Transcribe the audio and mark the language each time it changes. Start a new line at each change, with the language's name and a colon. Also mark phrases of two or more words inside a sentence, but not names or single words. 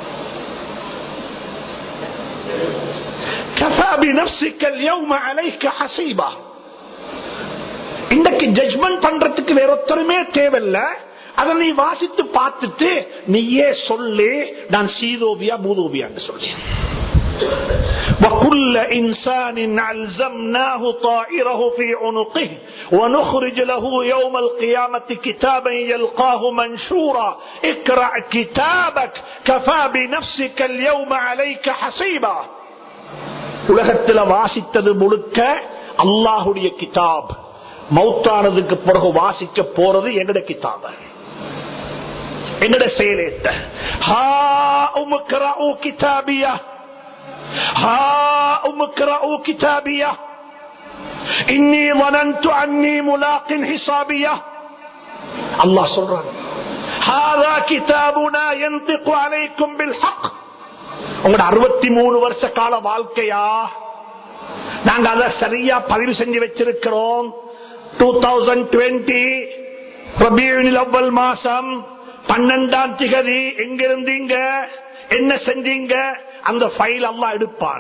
Arabic: كفى بنفسك اليوم عليك حسيبا.
Tamil: இன்றைக்கு ஜட்ஜ்மெண்ட் பண்றதுக்கு வேற ஒருத்தருமே தேவையில்ல. அதை நீ வாசித்து பார்த்துட்டு நீயே சொல்லு, நான் சீதோபியா பூதோபியான்னு சொல்லி.
Arabic: وَكُلَّ إِنسَانٍ أَلْزَمْنَاهُ طَائِرَهُ فِي عُنُقِهِ وَنُخْرِجُ لَهُ يَوْمَ الْقِيَامَةِ كِتَابًا يَلْقَاهُ مَنشُورًا اقْرَأْ كِتَابَكَ كَفَى بِنَفْسِكَ الْيَوْمَ عَلَيْكَ حَسِيبًا.
Tamil: உலகத்தில் வாசித்தது முழுக்க அல்லாஹ்வுடைய கிதாப். மௌத்தானதுக்கு பிறகு வாசிக்க போறது எங்கட கிதாப, எங்கட செயலேட்ட.
Arabic: هاؤم اقرءوا كتابيه، هاؤم اقرءوا كتابيه إني ظننت أني ملاق حسابيا.
Tamil: அல்லாஹ் சொல்றான்,
Arabic: هذا كتابنا ينطق عليكم بالحق.
Tamil: உங்களோட 63 வருஷ கால வாழ்க்கையா நாங்க அதை சரியா பதிவு செஞ்சு வச்சிருக்கிறோம். 2020 ரபியுல் அவ்வல் மாசம் 12ஆம் திகதி எங்கிருந்தீங்க, என்ன செஞ்சீங்க, அந்த ஃபைல் அல்லாஹ் எடுப்பான்.